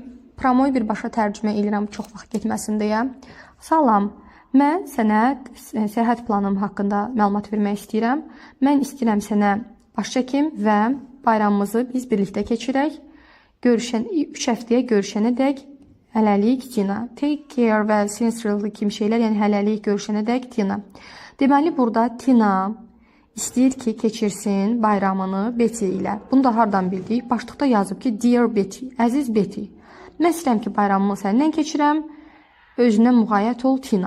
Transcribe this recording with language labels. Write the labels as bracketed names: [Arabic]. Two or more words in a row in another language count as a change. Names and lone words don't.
[Azerbaijani] Promoyu birbaşa tərcümə edirəm çox vaxt getməsin deyə. Salam. Mən sənə səyahət planım haqqında məlumat vermək istəyirəm. Mən istəyirəm sənə baş çəkim və bayramımızı biz birlikdə keçirək. 3 həftəyə görüşənədək hələlik Tina. [English] Take care [Azerbaijani] və sincerely kimi şeylər, yəni hələlik görüşənədək Tina. Deməli, burada Tina istəyir ki, keçirsin bayramını Betty ilə. Bunu da hardan bildik? Başlıqda yazıb ki, Dear Betty, əziz Betty. Mən istəyirəm ki, bayramımı səndən keçirəm. Özünə müğayət ol Tina.